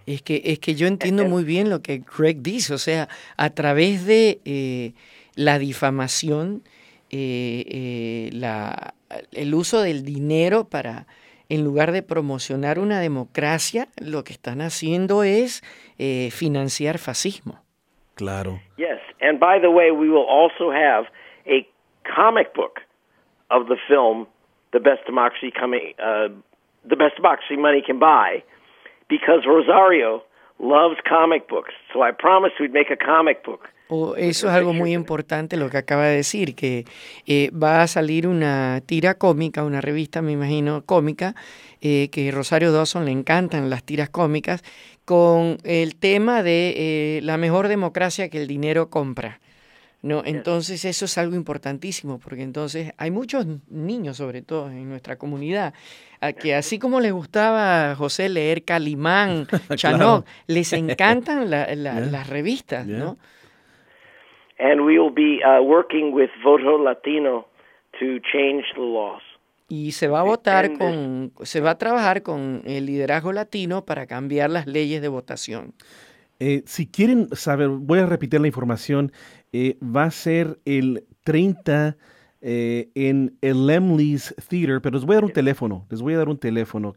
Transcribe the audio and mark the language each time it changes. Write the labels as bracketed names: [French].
[Spanish] Es que yo entiendo muy bien lo que Greg dice, o sea, a través de la difamación, el uso del dinero para, en lugar de promocionar una democracia, lo que están haciendo es financiar fascismo. Claro. [English] Yes, and by the way, we will also have a comic book of the film "The Best Democracy The Best Democracy Money Can Buy," because Rosario loves comic books. So I promised we'd make a comic book. [Spanish] Oh, eso es algo muy importante lo que acaba de decir, que va a salir una tira cómica, una revista, me imagino, cómica, que Rosario Dawson le encantan las tiras cómicas, con el tema de la mejor democracia que el dinero compra, ¿no? Entonces eso es algo importantísimo, porque entonces hay muchos niños, sobre todo en nuestra comunidad, a que así como les gustaba a José leer Calimán, Chanoc, claro, les encantan las revistas, ¿no? [English] And we will be working with Voto Latino to change the laws. [Spanish] Y se va a votar se va a trabajar con el liderazgo latino para cambiar las leyes de votación. Si quieren saber, voy a repetir la información. Va a ser el 30 en el Lemley's Theater, pero les voy a dar un teléfono.